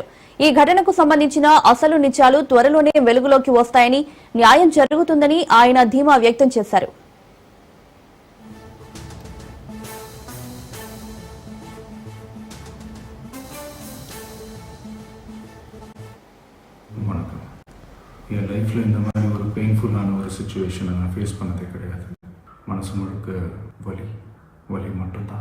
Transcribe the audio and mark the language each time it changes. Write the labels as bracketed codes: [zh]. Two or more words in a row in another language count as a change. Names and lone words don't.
[te] ఈ ఘటనకు సంబంధించిన అసలు నిజాలు త్వరలోనే వెలుగులోకి వస్తాయని, న్యాయం జరుగుతుందని ఆయన ధీమా వ్యక్తం చేశారు. [ta] என் லைஃப்பில் இந்த மாதிரி ஒரு பெயின்ஃபுல்லான ஒரு சிச்சுவேஷனை நான் ஃபேஸ் பண்ணதே கிடையாது. மனசு முழுக்க வலி மட்டும்தான்.